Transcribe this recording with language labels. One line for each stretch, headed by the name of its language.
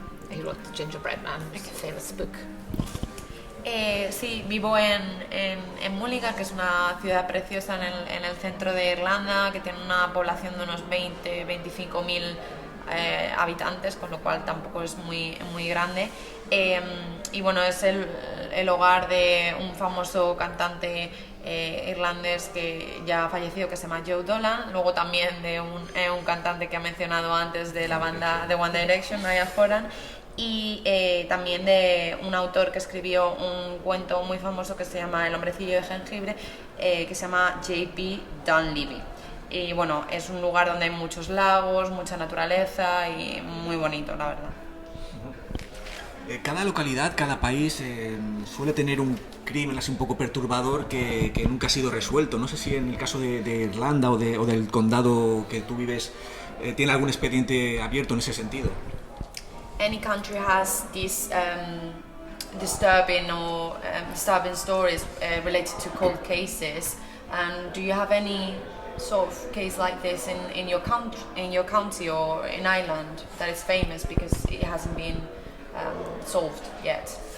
English: he wrote The Gingerbread Man, which is a famous book.
Spanish: Sí, vivo en Mullingar, que es una ciudad preciosa en el centro de Irlanda, que tiene una población de unos 20-25 mil habitantes, con lo cual tampoco es muy grande. Y bueno, es el hogar de un famoso cantante irlandés que ya ha fallecido, que se llama Joe Dolan, luego también de un cantante que ha mencionado antes de la banda de One Direction, Niall Horan, y también de un autor que escribió un cuento muy famoso que se llama El hombrecillo de jengibre, que se llama J.P. Dunleavy. Y bueno, es un lugar donde hay muchos lagos, mucha naturaleza y muy bonito, la verdad. Cada localidad, cada país suele tener un crimen así un poco perturbador que nunca ha sido resuelto. No sé si en el caso de Irlanda o del condado que tú vives tiene algún expediente abierto en ese sentido.
English: Any country has these disturbing stories related to cold cases. And do you have any sort of case like this in your county or in Ireland that is famous because it hasn't been solved yet?